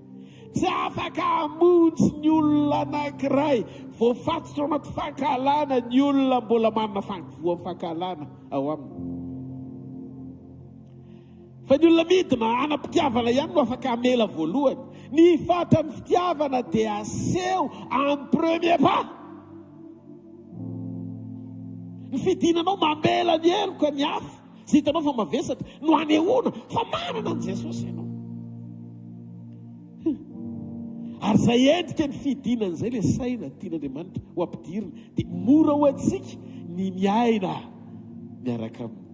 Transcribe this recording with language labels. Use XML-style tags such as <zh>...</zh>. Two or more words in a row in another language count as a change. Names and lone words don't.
<mg>Tsy afaka hamonjy ny olona anankiray voafatotra ao anaty fankahalana ny olona mbola manana fankivoa amin'ny fankahalana ao aminy. Fa ny olona midina anam-pitiavana ihany no afaka hamela voalohany. Ny fatra ny fitiavana dia aseho</mg> <fr>en premier pas.</fr> <mg>Ny fidinanao mamela ny heloka ny hafa zay hitanao fa mavesatra no hanehoana fa manana an' Jesosy ianao. Ary zay endrika ny fidinana izay le saina tian'Andriamanitra ho ampidirina dia mora ho antsika ny miaina miaraka aminy.</mg>